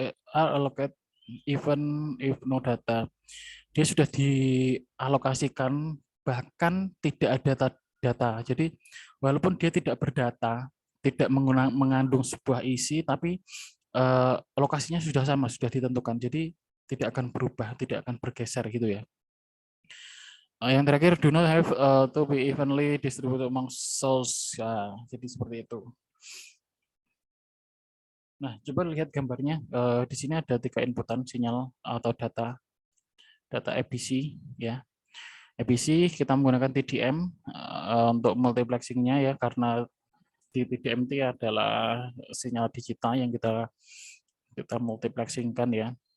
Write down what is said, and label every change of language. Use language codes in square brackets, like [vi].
[id] Allocate even if no data. Dia sudah dialokasikan bahkan tidak ada data. Jadi walaupun dia tidak berdata, tidak mengandung sebuah isi, tapi lokasinya sudah sama, sudah ditentukan. Jadi tidak akan berubah, tidak akan bergeser gitu ya. [en] Yang terakhir, do not have to be evenly distributed among cells. [id] Ya, jadi seperti itu. Nah, coba lihat gambarnya. Di sini ada 3 inputan sinyal atau data ABC ya. ABC kita menggunakan TDM untuk multiplexingnya ya, karena di TDM itu adalah sinyal digital yang kita multiplexingkan ya.